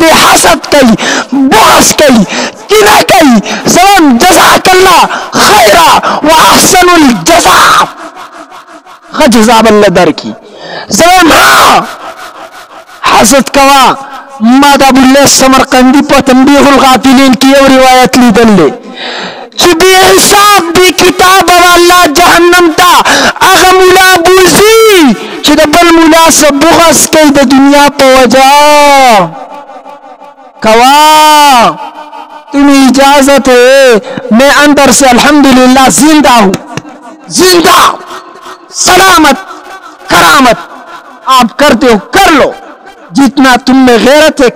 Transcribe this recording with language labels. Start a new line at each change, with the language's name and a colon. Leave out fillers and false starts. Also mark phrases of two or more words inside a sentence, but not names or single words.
Pashto: دې حسد کوي بغض کوي کینه کوي زه
Arabic: جزاک الله خیره واحسن الجزاء
Pashto: ښه جزا به الله درکړي زه وایم ها حسد کوه ما د ابوالله سمرقندي په تنبیه الغافلین کې یو روایت لیدل دی چې بې حساب بې کتابه به الله جهنم ته هغه ملا بوځي چې د بل ملا سره بغض کوي د دنیا په وجه
Urdu: کوا تمہیں اجازت ہے میں اندر سے الحمدللہ زندہ ہوں زندہ سلامت کرامت آپ کرتے ہو کر لو جتنا تم میں غیرت ہے